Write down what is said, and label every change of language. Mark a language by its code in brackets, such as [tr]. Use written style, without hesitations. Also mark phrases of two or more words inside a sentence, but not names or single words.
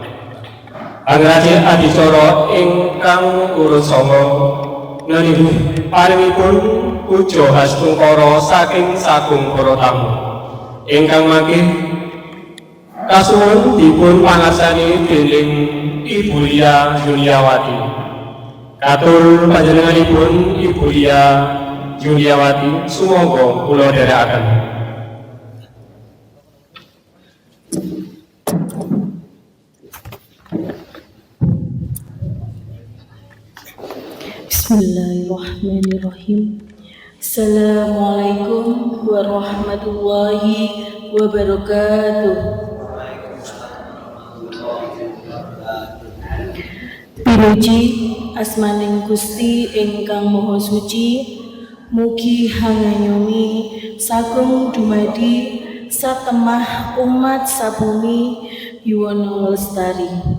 [jv] Angraji adicara ingkang urut sanga nenihi paringipun puja hastungkara saking sagung para tamu ingkang mangke kasuwun dipun pangarsani dening Ibu Lia Yuliawati. Katur panjenenganipun Ibu Lia Yuliawati sumangga kula dherekaken. [ar] بسم الله الرحمن الرحيم. السلام عليكم ورحمة الله وبركاته. [jv] Pinuji asmaning Gusti ingkang Maha Suci, mugi hanganyomi sagung dumadi satemah umat sabumi yuwana lestari.